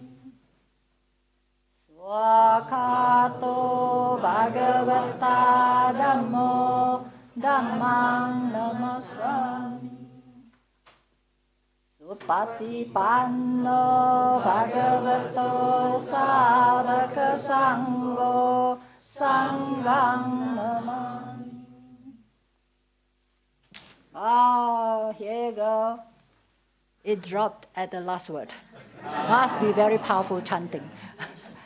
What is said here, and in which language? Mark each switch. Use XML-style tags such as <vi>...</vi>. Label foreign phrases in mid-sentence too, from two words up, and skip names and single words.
<pi>Swakato Bhagavata Dhammo Dhammang Namasami. Supatipanno Bhagavato Savaka Sangho Sanghang Namami.</pi> <en>Oh, here you go. It dropped at the last word. Must be very powerful chanting.</en>